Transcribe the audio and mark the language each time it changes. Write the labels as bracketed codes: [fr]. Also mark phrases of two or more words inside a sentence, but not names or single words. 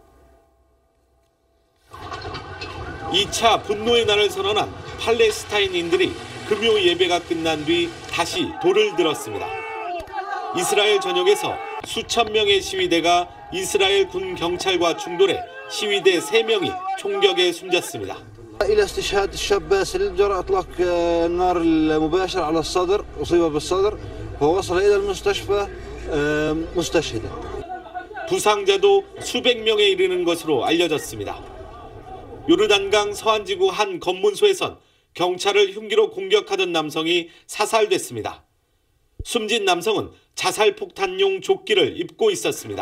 [ko] 2차 분노의 날을 선언한 팔레스타인인들이 금요 예배가 끝난 뒤 다시 돌을 들었습니다. 이스라엘 전역에서 수천 명의 시위대가 이스라엘 군 경찰과 충돌해 시위대 3명이 총격에 숨졌습니다. [ar] إلى استشهاد الشاب باسل جرى إطلاق النار المباشر على الصدر أصيب بالصدر ووصل إلى المستشفى مستشهدا. [ko] 부상자도 수백 명에 이르는 것으로 알려졌습니다. 요르단강 서안지구 한 검문소에선 경찰을 흉기로 공격하던 남성이 사살됐습니다. 숨진 남성은 자살폭탄용 조끼를 입고 있었습니다.